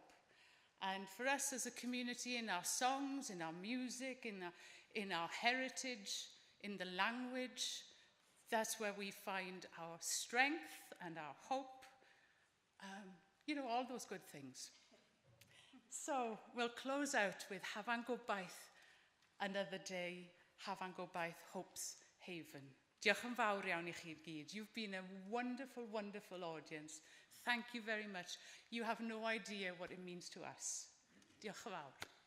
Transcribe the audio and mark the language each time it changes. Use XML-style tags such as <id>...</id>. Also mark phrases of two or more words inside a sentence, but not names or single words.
<en>And for us as a community, in our songs, in our music, in our heritage, in the language, that's where we find our strength and our hope. All those good things. So we'll close out with Havan Gobaith, another day, Havan Gobaith, Hope's Haven.</en> <cy>Diolch yn fawr iawn I chi gyd.</cy> <en>You've been a wonderful, wonderful audience. Thank you very much. You have no idea what it means to us.</en> <cy>Diolch yn fawr.</cy>